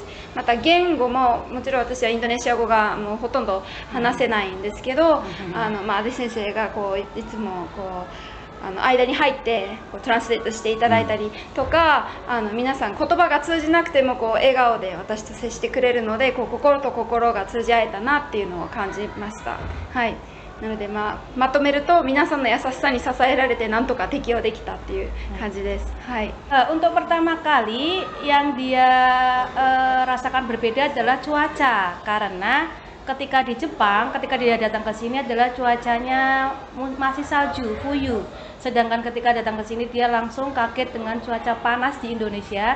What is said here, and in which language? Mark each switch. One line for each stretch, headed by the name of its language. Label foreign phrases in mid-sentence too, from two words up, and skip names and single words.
Japanese: また言語ももちろん私はインドネシア語がもうほとんど話せないんですけど、アデ先生がこういつもこう間に入ってこうトランスレートしていただいたりとか、皆さん言葉が通じなくてもこう笑顔で私と接してくれるので、こう心と心が通じ合えたなっていうのを感じました。はい。なのでまとめると皆さんの優しさに支えられてなんとか適応できたっていう感じです。はい。
Indonesian: Untuk pertama kali yang dia rasakan berbeda adalah cuaca, karena ketika di Jepang, ketika dia datang ke sini adalah cuacanya masih salju, fuyu. Sedangkan ketika datang ke sini dia langsung kaget dengan cuaca panas di Indonesia.